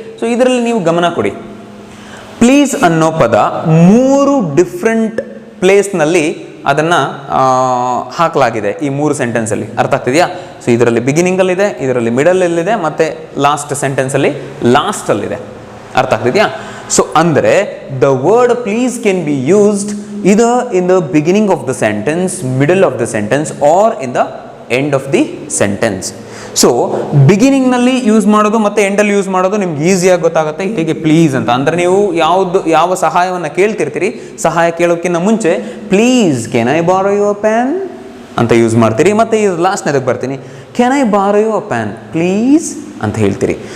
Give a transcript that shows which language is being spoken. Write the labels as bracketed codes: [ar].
[kn] So ಇದರಲ್ಲಿ ನೀವು ಗಮನ ಕೊಡಿ. ಪ್ಲೀಸ್ ಅನ್ನೋ ಪದ 3 ಡಿಫ್ರೆಂಟ್ ಪ್ಲೇಸ್ನಲ್ಲಿ ಅದನ್ನು ಹಾಕಲಾಗಿದೆ ಈ 3 ಸೆಂಟೆನ್ಸಲ್ಲಿ. ಅರ್ಥ ಆಗ್ತಿದೆಯಾ? ಸೊ ಇದರಲ್ಲಿ ಬಿಗಿನಿಂಗಲ್ಲಿದೆ, ಇದರಲ್ಲಿ ಮಿಡಲಲ್ಲಿದೆ, ಮತ್ತು ಲಾಸ್ಟ್ ಸೆಂಟೆನ್ಸಲ್ಲಿ ಲಾಸ್ಟಲ್ಲಿದೆ. ಅರ್ಥ ಆಗ್ತಿದೆಯಾ? ಸೊ ಅಂದರೆ [en] The word please can be used either in the beginning of the sentence, middle of the sentence, or in the end of the sentence. [kn] So ಬಿಗಿನಿಂಗ್ನಲ್ಲಿ use ಮಾಡೋದು ಮತ್ತು ಎಂಡಲ್ಲಿ ಯೂಸ್ ಮಾಡೋದು ನಿಮ್ಗೆ ಈಸಿಯಾಗಿ ಗೊತ್ತಾಗುತ್ತೆ ಹೇಗೆ ಪ್ಲೀಸ್ ಅಂತ. ಅಂದರೆ ನೀವು ಯಾವ ಸಹಾಯವನ್ನು ಕೇಳ್ತಿರ್ತೀರಿ, ಸಹಾಯ ಕೇಳೋಕ್ಕಿಂತ ಮುಂಚೆ [en] please can I borrow you a pan [kn] ಅಂತ ಯೂಸ್ ಮಾಡ್ತೀರಿ. ಮತ್ತು ಇದು ಲಾಸ್ಟ್ನೇದಕ್ಕೆ ಬರ್ತೀನಿ, [en] can I borrow you a pan please [kn] ಅಂತ ಹೇಳ್ತೀರಿ.